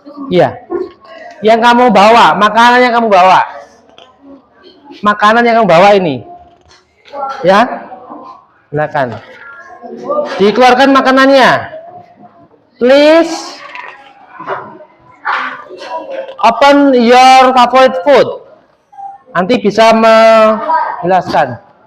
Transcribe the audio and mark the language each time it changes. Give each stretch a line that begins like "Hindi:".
Indonesian: Iya. Yang kamu bawa, makanan yang kamu bawa. Makanan yang kamu bawa ini. Ya. Silakan. Dikeluarkan makanannya.
English: Please open your favorite food.
Indonesian: Nanti bisa menjelaskan.